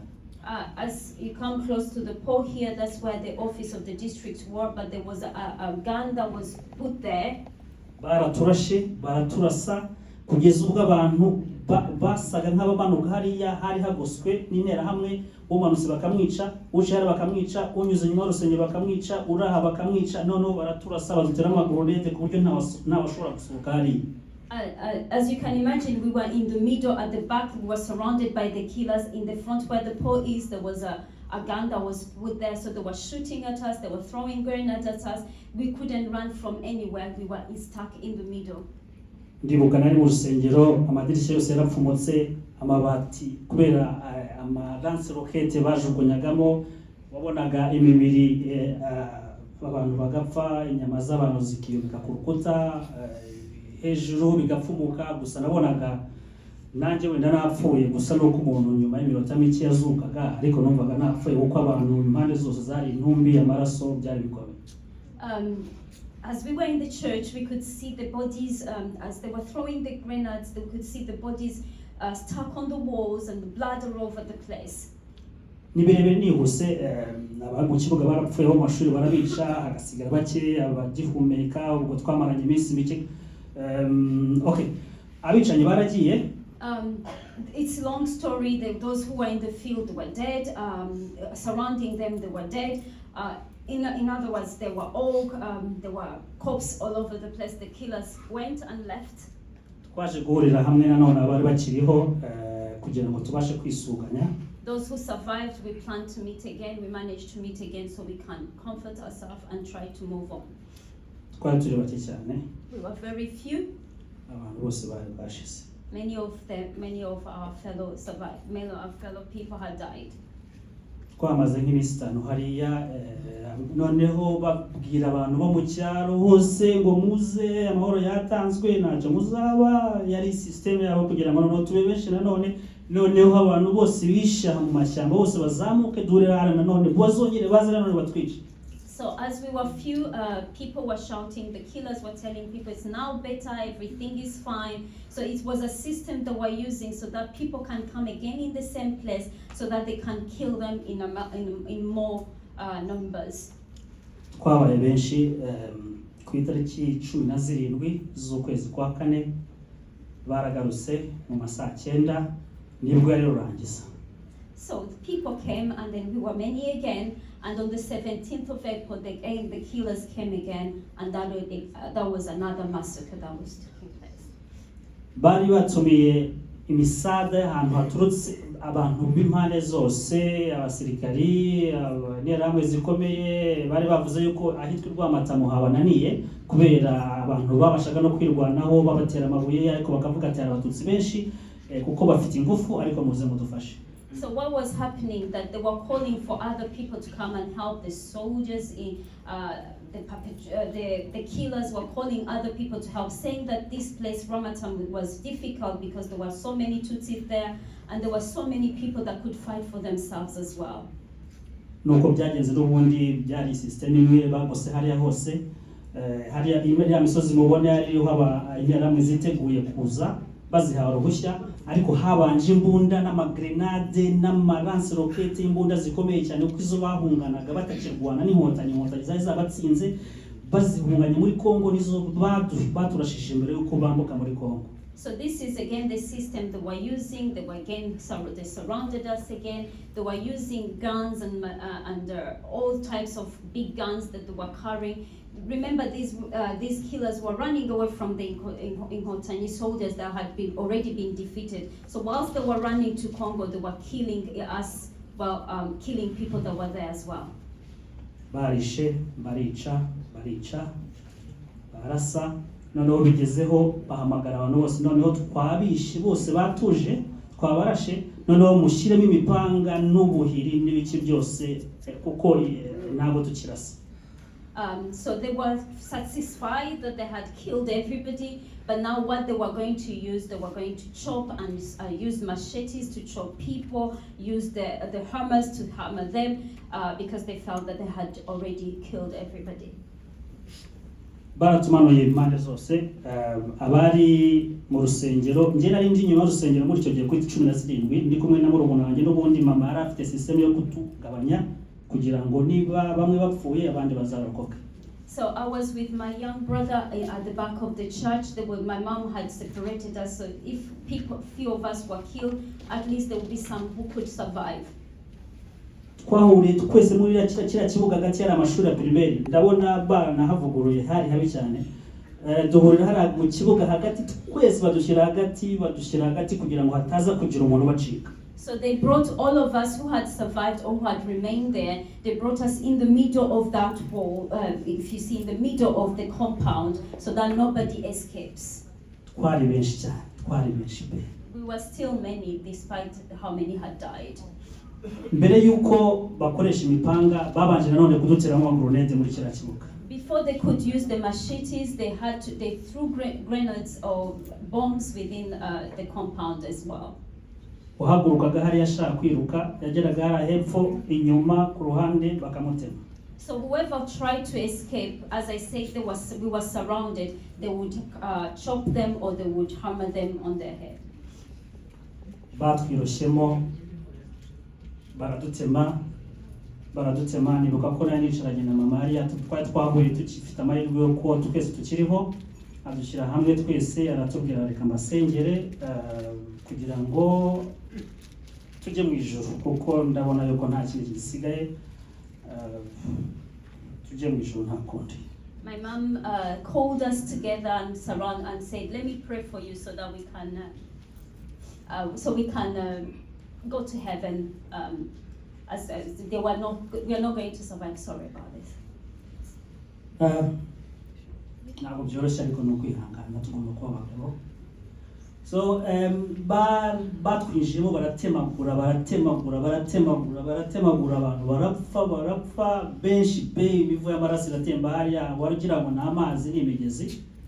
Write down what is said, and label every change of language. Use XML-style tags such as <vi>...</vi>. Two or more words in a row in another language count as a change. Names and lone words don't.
<en>As you come close to the pole here, that's where the office of the district were, but there was a gun that was put there.</en> <rw>Baraturashe baraturasa kugeza ubwo abantu basaga nk'abamanuka hariya hari hagoswe n'intera hamwe, umanutse bakamwica, uje hari bakamwica, unyuze nyuma rusengero bakamwica, uraha bakamwica, none baraturasa badutera amagronete ku buryo ntawashobora gusohoka hari.</rw> <en>As you can imagine, we were in the middle. At the back, we were surrounded by the killers. In the front where the pole is, there was a gun that was put there, so they were shooting at us, they were throwing grenades at us. We couldn't run from anywhere, we were stuck in the middle.</en> <rw>Ndibuka nari mu rusengero, amadirishya yose yarapfumutse, amabati kubera ama</rw> <en>lance rocket</en> <rw>bajugunyagamo, wabonaga imibiri abantu bagapfa, inyama z'abantu zikiyubika ku rukuta hejuru bigapfumuka. Gusa nabonaga nanjye wenda napfuye gusa nuko umuntu nyuma y'iminota mike yazukaga, ariko numvaga napfuye kuko abantu impande zose zari intumbi, amaraso, byari bikomeye.</rw> <en>As we were in the church, we could see the bodies, as they were throwing the grenades, we could see the bodies stuck on the walls and the blood all over the place.</en> <rw>Ni birebire nihuse, mu kibuga barapfuye, mu mashuri barabica, hagasigara bake abagihumeka, ubwo twamaranye iminsi mike. Okay, abicanyi baragiye.</rw> <en>It's a long story. Those who were in the field were dead. Surrounding them, they were dead. In other words, there were corpses all over the place. The killers went and left.</en> <rw>Twaje guhurira hamwe nanone abari bakiriho kugira ngo tubashe kwisuganya.</rw> <en>Those who survived, we plan to meet again. We managed to meet again so we can comfort ourselves and try to move on.</en> <rw>Twari turi bake cyane.</rw> <en>We were very few.</en> <rw>Abantu bose bari bashize.</rw> <en>Many of our fellow survived. Many of our fellow people had died.</en> <rw>Twamaze nk'ibisitano hariya, noneho babwira abantu bo mu cyaro hose ngo muze, amahoro yatanzwe, ntacyo muzaba. Yari system yabo kugira ngo noneho tubebeshe noneho abantu bose bisha mu mashyamba bose bazamuke durera hano none bazongere baze none batwice.</rw> <en>So as we were few, people were shouting, the killers were telling people it's now better, everything is fine. So it was a system that we're using so that people can come again in the same place so that they can kill them in more numbers.</en> <rw>Twabaye benshi ku itariki 17 z'ukwezi kwa kane baragarutse mu masaa 9 nibwo yari rurangiza.</rw> <en>So the people came and then we were many again. And on the 17th of April, the killers came again, and that was another massacre that was taking place.</en> <rw>Bari batumiye imisada ahantu haturutse abantu b'impande zose, abasirikari, n'interahamwe zikomeye. Bari bavuze yuko ahitwa Rwamatamu habananiye kubera abantu babashaga no kwirwanaho babatera amabuye, ariko bakavuga ati Abatutsi benshi kuko bafite ingufu, ariko muze mudufashe.</rw> <en>So what was happening, that they were calling for other people to come and help the soldiers in the killers were calling other people to help, saying that this place Ramatam was difficult because there were so many Tutsis there and there were so many people that could fight for themselves as well.</en> <rw>Nuko byagenze n'ubundi byari system imwe bagose hariya hose, hariya ya misozi mubone ariho haba interahamwe ziteguye kuza bazihawe uruhushya, ariko habanje imbunda n'amagrenade n'amaranse rocket, imbunda zikomeye cyane kuko izo bahunganaga batakirwana n'inkotanyi zari zabatsinze bazihunganye muri Kongo, nizo baturashije mbere yuko bambuka muri Kongo.</rw> <en>So this is again the system they were using. They surrounded us again. They were using guns and all types of big guns that they were carrying. Remember, these killers were running away from the Inkotanyi soldiers that had already been defeated. So whilst they were running to Congo, they were killing us, killing people that were there as well.</en> <rw>Barishe, barica, barasa, noneho bigezeho bahamagara abantu bose, noneho twabishe bose batuje, twabarashe, noneho mushyiremo imipanga n'ubuhiri n'ibiki byose kuko ntabwo tukirasa.</rw> <en>So they were satisfied that they had killed everybody, but now what they were going to use, they were going to chop and use machetes to chop people, use the hammers to hammer them, because they felt that they had already killed everybody.</en> <rw>Baratumanuye impande zose, abari mu rusengero, nje nari ndi nyuma y'urusengero muri icyo gihe kuri 17 ndi kumwe na murumuna wanjye n'ubundi mama yari afite system yo kutugabanya kugira ngo niba bamwe bapfuye abandi bazarokoka.</rw> <en>So I was with my young brother at the back of the church. My mom had separated us, so if few of us were killed, at least there would be some who could survive.</en> <rw>Twahuriye twese muri kiriya kibuga hagati y'ari amashuri ya primaire, ndabona bana havuguruye hari habi cyane. Duhurira hari mu kibuga hagati, twese badushyira hagati kugira ngo hataza kugira umuntu bacika.</rw> <en>So they brought all of us who had survived or who had remained there, they brought us in the middle of that wall, if you see, in the middle of the compound, so that nobody escapes.</en> <rw>Twari benshi cyane, twari benshi pe.</rw> <en>We were still many, despite how many had died.</en> <rw>mbere yuko bakoresha imipanga babanje nanone kuduteramo grenade muri kiriya kibuga.</rw> <en>Before they could use the machetes, they threw grenades or bombs within the compound as well.</en> <rw>Uhagurukaga hari yashaka kwiruka yageraga hari hepfo inyuma ku ruhande bakamutema.</rw> <en>So whoever tried to escape, as I said, we were surrounded. They would chop them or they would hammer them on their head.</en> <rw>Batwiroshemo baradutema nibuka ko nari nicaranye na mama hariya twari twahuye tukifite amahirwe yo kuba twese tukiriho, adushyira hamwe twese aratubwira reka mbasengere kugira ngo tujye mu ijuru kuko ndabona yuko nta kintu gisigaye, tujye mu ijuru nta kundi.</rw> <en>My mom called us together and said, let me pray for you so that we can go to heaven. As we are not going to survive. Sorry about this.</en> <rw>Ntabwo byoroshye ariko no kwihangana tugomba kuba abagabo. So batwinjiyemo baratemagura abantu barapfa benshi imivu y'amaraso iratemba hariya warugira ngo ni amazi n'imigezi.</rw>